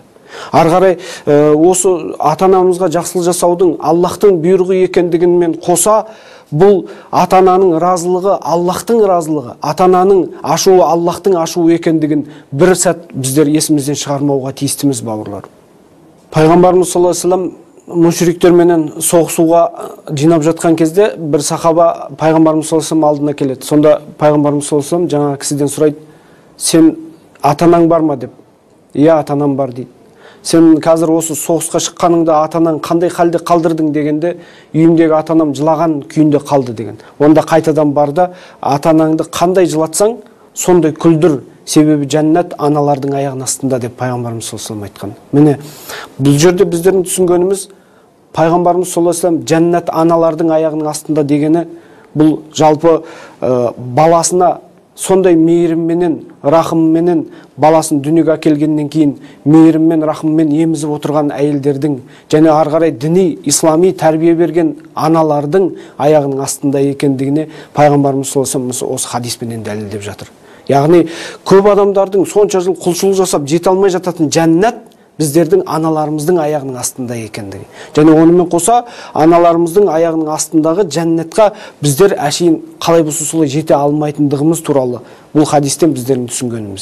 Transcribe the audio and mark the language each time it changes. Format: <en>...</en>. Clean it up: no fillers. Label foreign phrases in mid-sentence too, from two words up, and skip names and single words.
<kk>Ары қарай осы ата-анамызға жақсылық жасаудың Аллахтың бұйрығы екендігімен қоса, бұл ата-ананың разылығы, Аллахтың разылығы, ата-ананың ашуы, Аллахтың ашуы екендігін бір сәт біздер есімізден шығармауға тиістіміз, бауырлар. Пайғамбарымыз</kk> <ar>صلى الله عليه وسلم</ar> <kk>мүшриктерменен соғысуға жинап жатқан кезде бір сахаба пайғамбарымыз</kk> <ar>صلى الله عليه وسلم</ar> <kk>алдына келеді. Сонда пайғамбарымыз</kk> <ar>صلى الله عليه وسلم</ar> <kk>жаңағы кісіден сұрайды, сен ата-анаң бар ма деп. Иә, ата-анам бар дейді. Сен қазір осы соғысқа шыққаныңда ата-анаң қандай халде қалдырдың дегенде, үйімдегі ата-анам жылаған күйінде қалды деген. Онда қайтадан бар да, ата-анаңды қандай жылатсаң, сондай күлдір, себебі жәннат аналардың аяғының астында деп пайғамбарымыз</kk> <ar>صلى الله عليه وسلم</ar> <kk>айтқан. Міне, бұл жерде біздердің түсінгеніміз, пайғамбарымыз</kk> <ar>صلى الله عليه وسلم</ar> <kk>жәннат аналардың аяғының астында дегені, бұл жалпы баласына сондай мейірімменен, рахымменен баласын дүниеге әкелгеннен кейін мейіріммен, рахыммен емізіп отырған әйелдердің, және ары қарай діни, ислами тәрбие берген аналардың аяғының астында екендігіне пайғамбарымыз</kk> <ar>صلى الله عليه وسلم</ar> <kk>осы хадиспенен дәлелдеп жатыр. Яғни көп адамдардың сонша жыл құлшылық жасап жете алмай жататын жәннат біздердің аналарымыздың аяғының астында екендігі. Және онымен қоса аналарымыздың аяғының астындағы жәннатқа біздер әшейін қалай болса солай жете алмайтындығымыз туралы бұл хадистен біздердің түсінгеніміз.</kk>